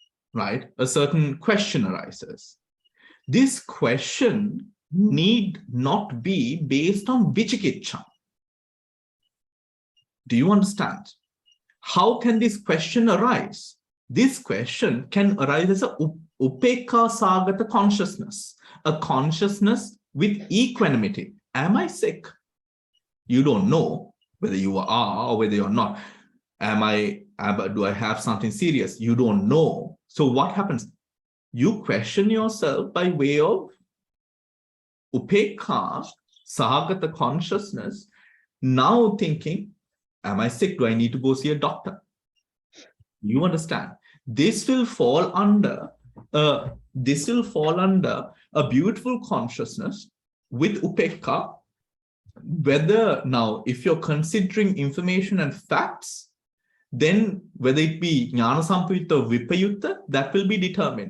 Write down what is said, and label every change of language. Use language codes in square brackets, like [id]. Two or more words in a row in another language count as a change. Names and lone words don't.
[en] A certain question arises. This question need not be based on Vichikiccha. Do you understand? How can this question arise? This question can arise as a [pi] upekha sagata [en] consciousness, a consciousness with equanimity. Am I sick? You don't know whether you are or whether you're not. Do I have something serious? You don't know. So what happens? You question yourself by way of [pi] upekha sagata [en] consciousness, now thinking, am I sick? Do I need to go see a doctor? You understand? This will fall under a beautiful consciousness with upekha. Whether now, if you're considering information and facts, then whether it be [pi] jnana sampayutta [en] or vipayutta, that will be determined.